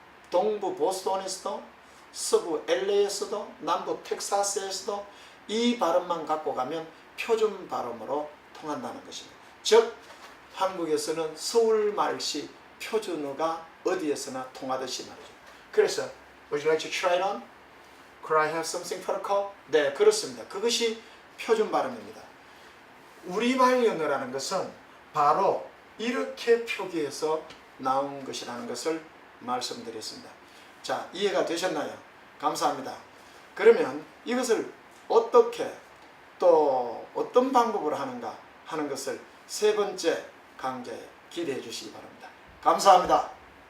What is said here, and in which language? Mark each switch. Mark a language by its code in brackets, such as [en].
[ko] 동부 보스턴에서도 서부 LA에서도 남부 텍사스에서도 이 발음만 갖고 가면 표준 발음으로 통한다는 것입니다. 즉 한국에서는 서울말시 표준어가 어디에서나 통하듯이 말이죠. 그래서 [en] Would you like to try it on? Could I have something for a cup? [ko] 네, 그렇습니다. 그것이 표준 발음입니다. 우리말 영어라는 것은 바로 이렇게 표기해서 나온 것이라는 것을 말씀드렸습니다. 자, 이해가 되셨나요? 감사합니다. 그러면 이것을 어떻게 또 어떤 방법으로 하는가 하는 것을 3번째 강좌에 기대해 주시기 바랍니다. 감사합니다.